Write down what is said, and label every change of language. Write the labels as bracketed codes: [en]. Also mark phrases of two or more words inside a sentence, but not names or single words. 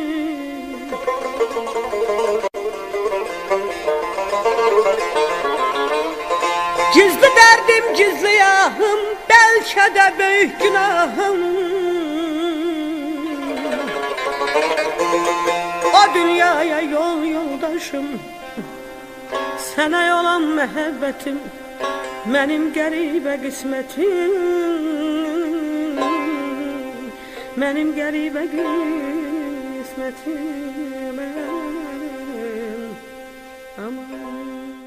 [tr] Gizli derdim, gizli yahım, belki de büyük günahım. [az] O dünyaya yol yoldaşım, sana olan məhəbbətim, mənim qəribə qismətim, mənim qəribə qismətim. Aman